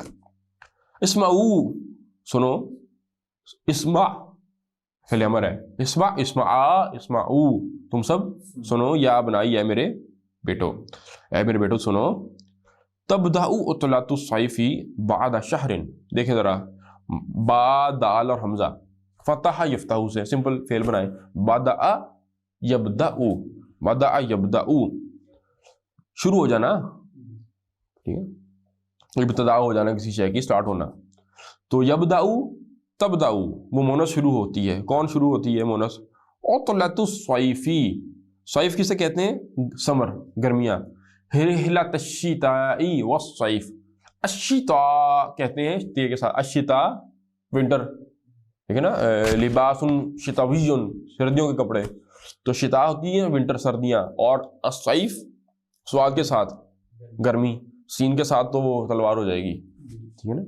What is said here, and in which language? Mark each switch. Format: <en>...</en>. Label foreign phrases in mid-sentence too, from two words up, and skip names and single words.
<hi>इस्माऊ, सुनो, इस्मा फिल अमर है,</hi> <ar>اسمع اسمع اسمعوا,</ar> <hi>तुम सब सुनो,</hi> <ar>يا بنيّ</ar> <hi>है मेरे बेटो, ऐ मेरे बेटो सुनो।</hi> <ar>تبدأ عطلة الصيف بعد شهرين,</ar> <hi>देखें जरा, बा दाल और हमजा,</hi> <ar>فتح يفتح</ar> <hi>से सिंपल फेल बनाए,</hi> <ar>بدأ يبدأ، بدأ يبدأ,</ar> <hi>शुरू हो जाना, ठीक है, इब्तिदा हो जाना किसी शय की, स्टार्ट होना। तो</hi> <ar>يبدأ تبدأ,</ar> <hi>वो मोनस शुरू होती है, कौन शुरू होती है मोनस,</hi> <ar>عطلة الصيف,</ar> <hi>सैफ किसे कहते हैं, समर, गर्मियाँ।</hi> <ar>عطلة الشتاء والصيف,</ar> <hi>अश्शिता कहते हैं ते के साथ, अश्शिता विंटर, ठीक है ना,</hi> <ar>لباسٌ شتويٌّ,</ar> <hi>सर्दियों के कपड़े, तो शिता होती है विंटर, सर्दियाँ, और असैफ स्वाद के साथ गर्मी, सीन के साथ तो वो तलवार हो जाएगी, ठीक है ना।</hi>